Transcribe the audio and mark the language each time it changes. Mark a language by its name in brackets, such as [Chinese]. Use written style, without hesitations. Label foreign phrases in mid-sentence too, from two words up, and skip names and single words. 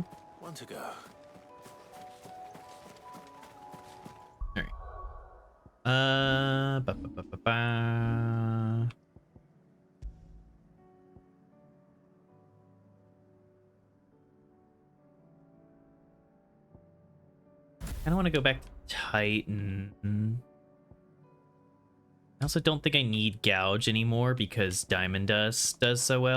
[English] One to go. Alright. Ba, ba, ba, ba, ba. I don't want to go back to Titan. I also don't think I need Gouge anymore because Diamond Dust does so well.